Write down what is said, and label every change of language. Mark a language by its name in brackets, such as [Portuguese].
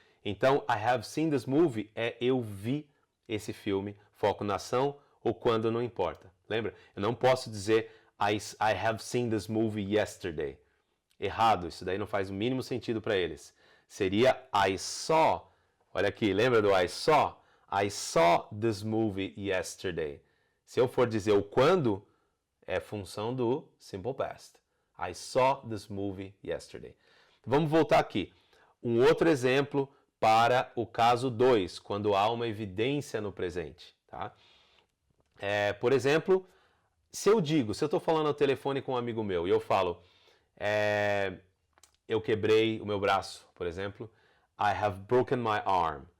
[Portuguese] Então, [English] I have seen this movie [Portuguese] é eu vi esse filme, foco na ação ou quando não importa. Lembra? Eu não posso dizer [English] I have seen this movie yesterday. [Portuguese] Errado, isso daí não faz o mínimo sentido para eles. Seria [English] I saw. [Portuguese] Olha aqui, lembra do [English] I saw? I saw this movie yesterday. [Portuguese] Se eu for dizer o quando, é função do simple past. [English] I saw this movie yesterday. [Portuguese] Vamos voltar aqui. Um outro exemplo para o caso 2, quando há uma evidência no presente. Tá? Por exemplo, se eu estou falando ao telefone com um amigo meu e eu falo, eu quebrei o meu braço, por exemplo, [English] I have broken my arm.